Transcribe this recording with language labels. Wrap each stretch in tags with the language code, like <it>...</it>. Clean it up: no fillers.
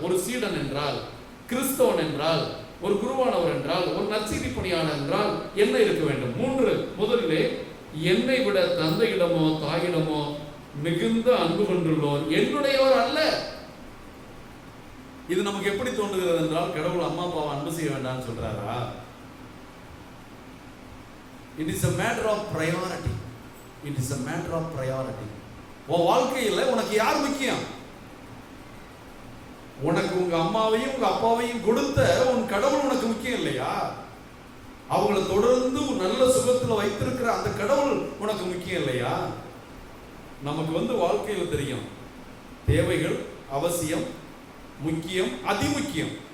<ta>ஒரு சீடன் என்றால், கிறிஸ்தவன் என்றால், ஒரு குருவானவர் என்றால், ஒரு நற்செய்தி பணியாளர் என்றால் என்ன இருக்க வேண்டும்? 3. முதலிலே, என்னை விட தந்தையிடமோ தாயிடமோ மிகுந்த அன்பு கொண்டுள்ளோர் என்னுடையவர் அல்ல. இது நமக்கு எப்படி தோன்றுகிறது என்றால், கடவுள் அம்மா அப்பாவை அன்பு செய்ய வேண்டாம்னு சொல்றாரா?</ta> <en>It is a matter of priority. It is a matter of priority.</en> <ta>உன் வாழ்க்கையில் உனக்கு யார் முக்கியம்? உனக்கு உங்க அம்மாவையும் உங்க அப்பாவையும் கொடுத்த உன் கடவுள் உனக்கு முக்கியம் இல்லையா? அவங்களை தொடர்ந்து நல்ல சுகத்தில் வைத்திருக்கிற அந்த கடவுள் உனக்கு முக்கியம் இல்லையா? நமக்கு வாழ்க்கையில் தெரியும், தேவைகள் அவசியம், முக்கியம், அதிமுக்கியம்.</ta>